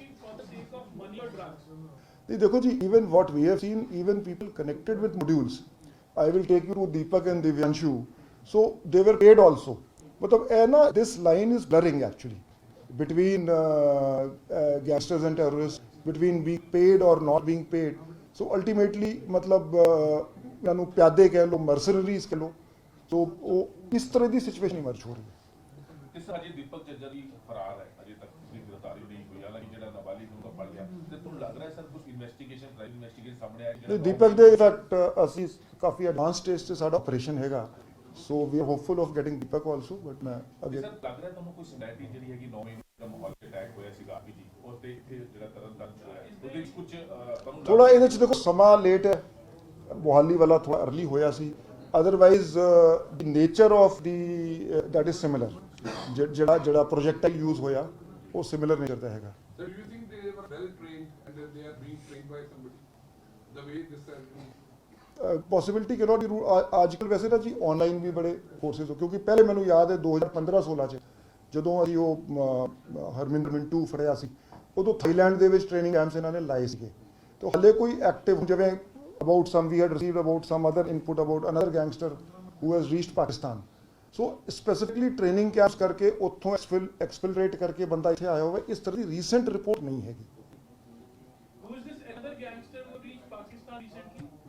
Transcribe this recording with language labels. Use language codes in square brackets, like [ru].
[hi] नहीं देखो जी, [en] even what we have seen, even people connected with modules, I will take you to Deepak and Divyanshu, so they were paid also. [hi] मतलब है ना, [en] this line is blurring actually between gangsters and terrorists, between being paid or not being paid. So ultimately [pa] मतलब ਇਹਨਾਂ ਨੂੰ ਪਿਆਦੇ ਕਹਿ ਲਓ, mercenaries ਕਹਿ ਲਓ, तो ਉਹ ਇਸ ਤਰ੍ਹਾਂ ਦੀ ਸਿਚੁਏਸ਼ਨ ਇਮਰਜ ਹੋ ਰਹੀ ਹੈ। ਇਸ ਅਜੇ ਦੀਪਕ ਜੱਜਰ ਵੀ ਫਰਾਰ ਹੈ, ਅਜੇ ਤੱਕ ਕੋਈ ਗ੍ਰਿਫਤਾਰੀ ਨਹੀਂ ਹੋਈ, ਹਾਲਾਂਕਿ ਜਿਹੜਾ ਨਾਬਾਲਿਗ ਨੂੰ ਤਾਂ ਫੜ ਲਿਆ, ਤੇ ਤੁਹਾਨੂੰ ਲੱਗ ਰਿਹਾ ਸਰ ਕੁਝ ਇਨਵੈਸਟੀਗੇਸ਼ਨ ਪ੍ਰਾਈਮ ਇਨਵੈਸਟੀਗੇਸ਼ਨ ਸਾਹਮਣੇ ਆਇਆ ਨਹੀਂ, ਦੀਪਕ ਦੇ ਇਨਫੈਕਟ ਅਸੀਂ ਕਾਫੀ ਐਡਵਾਂਸ ਸਟੇਜ ਤੇ ਸਾਡਾ ਆਪਰੇਸ਼ਨ ਹੈਗਾ, [en] so we are hopeful of getting Deepak also, [pa] but ਮੈਂ ਅੱਗੇ ਸਰ ਲੱਗ ਰਿਹਾ ਤੁਹਾਨੂੰ ਕੋਈ ਸਿਨੈਰਿਟੀ ਜਿਹੜੀ ਹੈਗੀ 9 ਦਾ ਮਾਹੌਲ ਅਟੈਕ ਹੋਇਆ ਸੀਗਾ ਆਰਪੀ ਜੀ ਉਸ ਤੇ ਇੱਥੇ ਜਿਹੜਾ ਤਰਨਤਾਰਨ ਚ ਹੋਇਆ, ਉਹਦੇ ਵਿੱਚ ਕੁਝ ਤੁਹਾਨੂੰ ਥੋੜਾ ਇਹਦੇ ਚ ਦੇਖੋ ਸਮਾਂ ਲੇਟ ਹੈ, ਮੋਹਾਲੀ ਵਾਲਾ ਥੋੜਾ ਅਰਲੀ ਹੋਇਆ ਸੀ, [en] otherwise the nature of the that is similar, [pa] ਜਿਹੜਾ ਪ੍ਰੋਜੈਕਟਾਈਲ ਯੂਜ਼ ਹੋਇਆ ਉਹ ਸਿਮਿਲਰ ਨੇਚਰ ਦਾ ਹੈਗਾ। [en] So do you think they were well trained and that they are being trained by somebody? The way this has been. [pa] Possibility ਕਿ note ਅੱਜ ਕੱਲ੍ਹ ਵੈਸੇ ਨਾ ਜੀ ਆਨਲਾਈਨ ਵੀ ਬੜੇ ਕੋਰਸਿਸ ਹੋ, ਕਿਉਂਕਿ ਪਹਿਲੇ ਮੈਨੂੰ ਯਾਦ ਹੈ 2015-16 ਚ ਜਦੋਂ ਅਸੀਂ ਉਹ ਹਰਮਿੰਦਰ ਮਿੰਟੂ ਫੜਿਆ ਸੀ, ਉਦੋਂ ਥਾਈਲੈਂਡ ਦੇ ਵਿੱਚ ਟ੍ਰੇਨਿੰਗ ਕੈਂਪਸ ਇਹਨਾਂ ਨੇ ਲਾਏ ਸੀਗੇ, ਤੇ ਹਾਲੇ ਕੋਈ ਐਕਟਿਵ ਜਿਵੇਂ [en] about some we had received about some other input about another gangster who has reached Pakistan, so specifically training camps [pa] करके ਉੱਥੋਂ exfiltrate ਕਰਕੇ ਬੰਦਾ ਇੱਥੇ ਆਇਆ ਹੋਵੇ, ਇਸ ਤਰ੍ਹਾਂ ਦੀ ਰੀਸੈਂਟ ਰਿਪੋਰਟ ਨਹੀਂ ਹੈਗੀ। [en] Who is this another gangster who reached Pakistan recently?